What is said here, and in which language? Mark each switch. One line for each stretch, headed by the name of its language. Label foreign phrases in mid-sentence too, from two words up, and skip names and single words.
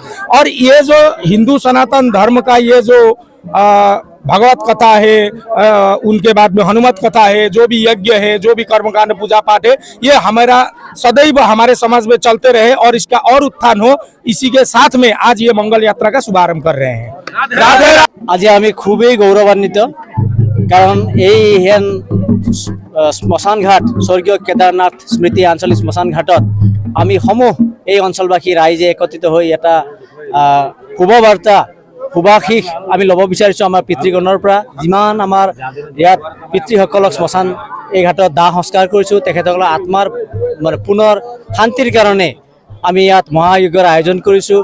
Hindi: और ये जो हिंदू सनातन धर्म का ये जो भगवत कथा है, उनके बाद में हनुमत कथा है, जो भी यज्ञ है, जो भी कर्मकांड पूजा पाठ है, ये हमारा सदैव हमारे समाज में चलते रहे और इसका और उत्थान हो, इसी के साथ में आज ये मंगल यात्रा का शुभारंभ कर रहे हैं। राधे
Assamese: আজ আমি খুবই গৌৰৱান্বিত, কাৰণ এই হেন শ্মশান ঘাট স্বর্গীয় কেদারনাথ স্মৃতি আঞ্চলিক শ্মশান ঘাটত আমি সমূহ এই অঞ্চলবাসী ৰাইজে একত্ৰিত হৈ এটা শুভবাৰ্তা শুভাশীষ আমি ল'ব বিচাৰিছোঁ আমাৰ পিতৃগণৰ পৰা। যিমান আমাৰ ইয়াত পিতৃসকলক শ্মশান এই ঘাটত দাহ সংস্কাৰ কৰিছোঁ, তেখেতসকলৰ আত্মাৰ মানে পুনৰ শান্তিৰ কাৰণে আমি ইয়াত মহাযজ্ঞৰ আয়োজন কৰিছোঁ।